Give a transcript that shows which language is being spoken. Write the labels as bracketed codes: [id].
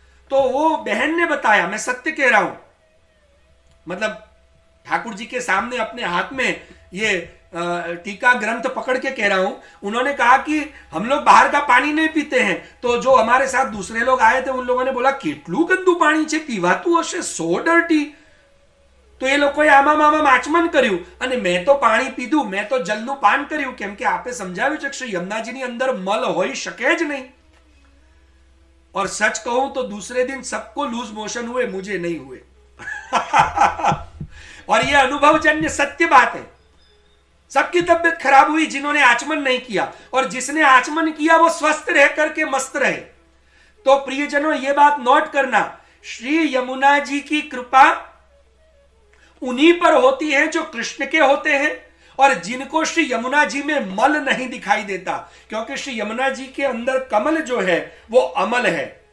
[hi] तो वो बहन ने बताया, मैं सत्य कह रहा हूं, मतलब ठाकुर जी के सामने अपने हाथ में ये टीका ग्रंथ पकड़ के कह रहा हूं, उन्होंने कहा कि हम लोग बाहर का पानी नहीं पीते हैं। तो जो हमारे साथ दूसरे लोग आए थे उन लोगों ने बोला, [gu] કેટલું ગંદુ પાણી છે, પીવાતું હશે, [en] so dirty। [gu] તો એ લોકોએ આમાં આચમન કર્યું અને મેં તો પાણી પીધું, મેં તો જલનું પાન કર્યું, કેમ કે આપે સમજાવ્યું છે કે યમુનાજીની અંદર મલ હોઈ શકે જ નહીં। [hi] और सच कहूं तो दूसरे दिन सबको लूज मोशन हुए, मुझे नहीं हुए। और यह अनुभवजन्य सत्य बात है, सबकी तबियत खराब हुई जिन्होंने आचमन नहीं किया, और जिसने आचमन किया वो स्वस्थ रह करके मस्त रहे। तो प्रियजनों, यह बात नोट करना, श्री यमुना जी की कृपा उन्हीं पर होती है जो कृष्ण के होते हैं, और जिनको श्री यमुना जी में मल नहीं दिखाई देता, क्योंकि श्री यमुना जी के अंदर कमल जो है वो अमल है।